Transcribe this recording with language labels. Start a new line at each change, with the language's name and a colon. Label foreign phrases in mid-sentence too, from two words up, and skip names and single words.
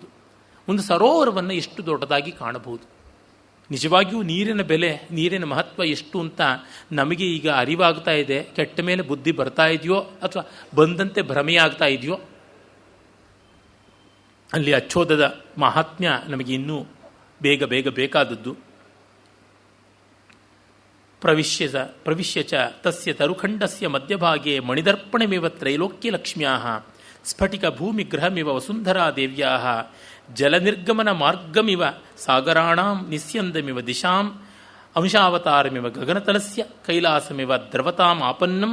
Kannada: ಒಂದು ಸರೋವರವನ್ನು ಎಷ್ಟು ದೊಡ್ಡದಾಗಿ ಕಾಣಬಹುದು. ನಿಜವಾಗಿಯೂ ನೀರಿನ ಬೆಲೆ, ನೀರಿನ ಮಹತ್ವ ಎಷ್ಟು ಅಂತ ನಮಗೆ ಈಗ ಅರಿವಾಗ್ತಾ ಇದೆ. ಕೆಟ್ಟ ಮೇಲೆ ಬುದ್ಧಿ ಬರ್ತಾ ಇದೆಯೋ ಅಥವಾ ಬಂದಂತೆ ಭ್ರಮೆಯಾಗ್ತಾ ಇದೆಯೋ? ಅಲ್ಲಿ ಅಚ್ಚೋದದ ಮಹಾತ್ಮ್ಯ ನಮಗೆ ಇನ್ನೂ ಬೇಗ ಬೇಗ ಬೇಕಾದದ್ದು.
Sanskrit: ಪ್ರವಿಶ್ಯ ಚ ತಸ್ಯ ತರುಖಂಡಸ್ಯ ಮಧ್ಯಭಾಗೆ ಮಣಿದರ್ಪಣಮಿವ ತ್ರೈಲೋಕ್ಯಲಕ್ಷ್ಮ್ಯಾಃ ಸ್ಫಟಿಕ ಭೂಮಿಗ್ರಹಮಿವ ವಸುಂಧರಾ ದೇವ್ಯಾಃ ಜಲನಿರ್ಗಮನ ಮಾರ್ಗಮಿವ ಸಾಗರಾಣಾಂ ನಿಸ್ಯಂದಮಿವ ದಿಶಾಂ ಅಂಶಾವತಾರಮಿವ ಗಗನತಲಸ್ಯ ಕೈಲಾಸಮಿವ ದ್ರವತಾಂ ಆಪನ್ನಂ